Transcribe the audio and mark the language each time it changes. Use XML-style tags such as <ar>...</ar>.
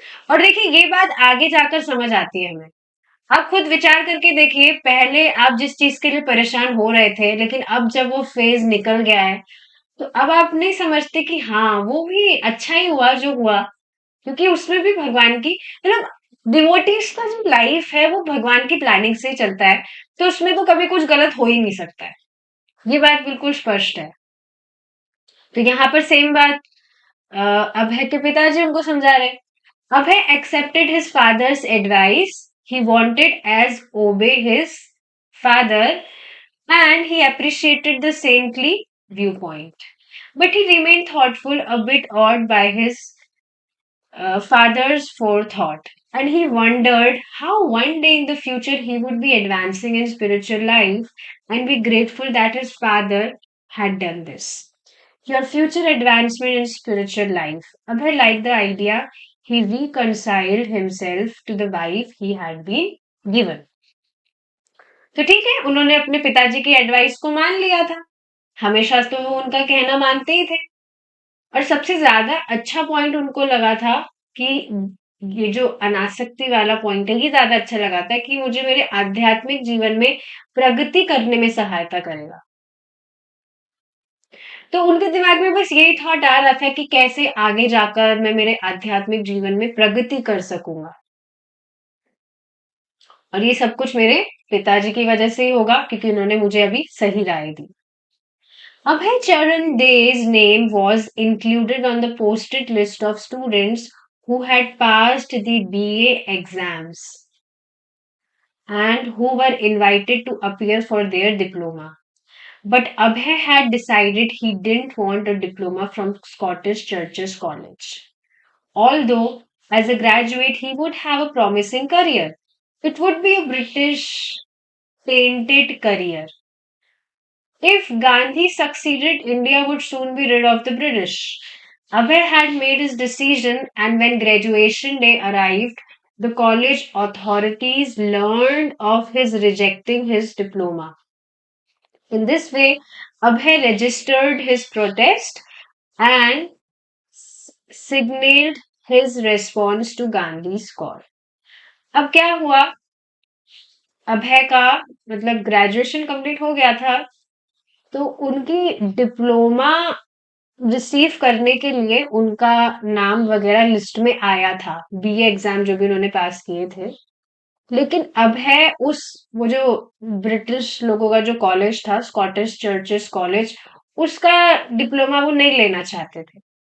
<hi>और देखिए, ये बात आगे जाकर समझ आती है हमें। आप खुद विचार करके देखिए, पहले आप जिस चीज के लिए परेशान हो रहे थे, लेकिन अब जब वो फेज निकल गया है, तो अब आप नहीं समझते कि हाँ, वो भी अच्छा ही हुआ जो हुआ, क्योंकि उसमें भी भगवान की मतलब डिवोटीज का जो लाइफ है वो भगवान की प्लानिंग से ही चलता है, तो उसमें तो कभी कुछ गलत हो ही नहीं सकता है। ये बात बिल्कुल स्पष्ट है। तो यहाँ पर सेम बात अभय के पिताजी उनको समझा रहे।</hi> <en>Abhay accepted his father's advice. He wanted as obey his father, and he appreciated the saintly viewpoint. But he remained thoughtful, a bit awed by his father's forethought. And he wondered how one day in the future he would be advancing in spiritual life and be grateful that his father had done this. Your future advancement in spiritual life. Abhay liked the idea. he reconciled himself to the wife he had been given.</en> <hi>तो ठीक है, उन्होंने अपने पिताजी की advice को मान लिया था। हमेशा तो वो उनका कहना मानते ही थे। और सबसे ज्यादा अच्छा पॉइंट उनको लगा था कि ये जो अनासक्ति वाला पॉइंट है, ये ज्यादा अच्छा लगा था कि मुझे मेरे आध्यात्मिक जीवन में प्रगति करने में सहायता करेगा। तो उनके दिमाग में बस यही थॉट आ रहा था कि कैसे आगे जाकर मैं मेरे आध्यात्मिक जीवन में प्रगति कर सकूंगा। और ये सब कुछ मेरे पिताजी की वजह से ही होगा, क्योंकि उन्होंने मुझे अभी सही राय दी।</hi> <en>Abhay Charan Dey's name was included on the posted list of students who had passed the BA exams and who were invited to appear for their diploma. But Abhay had decided he didn't want a diploma from Scottish Churches College. Although, as a graduate, he would have a promising career. It would be a British tainted career. If Gandhi succeeded, India would soon be rid of the British. Abhay had made his decision, and when graduation day arrived, the college authorities learned of his rejecting his diploma. In this way, Abhay registered his protest and signaled his response to Gandhi's call.</en> <hi>अब क्या हुआ? अभय का मतलब graduation complete हो गया था, तो उनकी डिप्लोमा रिसीव करने के लिए उनका नाम वगैरह लिस्ट में आया था, बीए एग्जाम जो भी उन्होंने पास किए थे। लेकिन अब है उस वो जो ब्रिटिश लोगों का जो कॉलेज था, स्कॉटिश चर्चेस कॉलेज, उसका डिप्लोमा वो नहीं लेना चाहते थे।</hi>